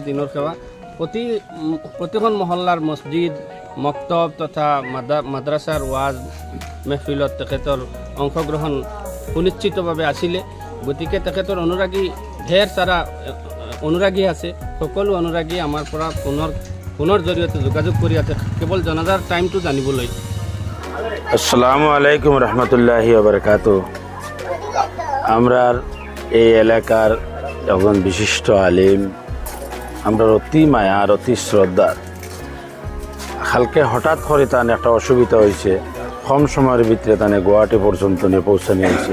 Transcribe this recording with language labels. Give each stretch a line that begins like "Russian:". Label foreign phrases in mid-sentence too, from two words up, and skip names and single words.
Assamese: দিনৰ সেৱা প্ৰতিখন মহল্লাৰ মছজিদ মক্তব তথা মাদ্ৰাছাৰ ৱাজ মেহফিলত তেখেতৰ অংশগ্ৰহণ সুনিশ্চিতভাৱে আছিলে। গতিকে তেখেতৰ অনুৰাগী ঢেৰ চাৰা অনুৰাগী আছে। সকলো অনুৰাগী আমাৰ পৰা ফোনৰ জৰিয়তে যোগাযোগ কৰি আছে কেৱল জনাজাৰ টাইমটো জানিবলৈ।
Arabic: السلام عليكم رحمة الله بركاته.
Bangla: আমরা এই এলাকার একজন বিশিষ্ট আলিম, আমরা অতি মায়ার অতি শ্রদ্ধার। কালকে হঠাৎ করে তার একটা অসুবিধা হয়েছে, কম সময়ের ভিতরে তানে গুয়াহাটি পর্যন্ত নিয়ে পৌঁছানো হয়েছে।